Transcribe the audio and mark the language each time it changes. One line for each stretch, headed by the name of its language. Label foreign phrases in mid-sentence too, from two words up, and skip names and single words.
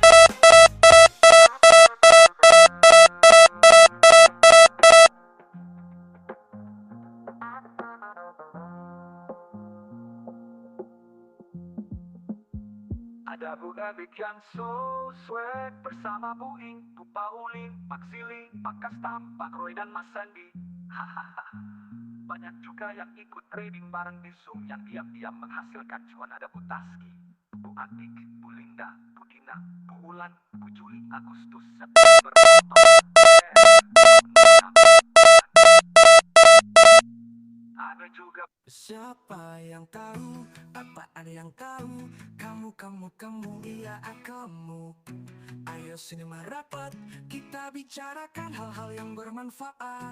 Indonesian: Ada Bu Ebik yang
English: so sweet
Indonesian: bersama Bu Ing, Bu Paulin, Pak Zili, Pak Kastam, Pak Roy dan Mas Sandy. Hahaha. Banyak juga yang ikut trading bareng di Zoom yang diam-diam menghasilkan cuan. Ada Bu Taski, Bu Atik, Bu Linda, Bu Dina, Bu Ulan, Bu Juli, Agustus, September, Oktober. Ada juga Siapa yang tahu, apa ada yang tahu? Kamu, iya kamu. Ayo sini merapat, kita bicarakan hal-hal yang bermanfaat.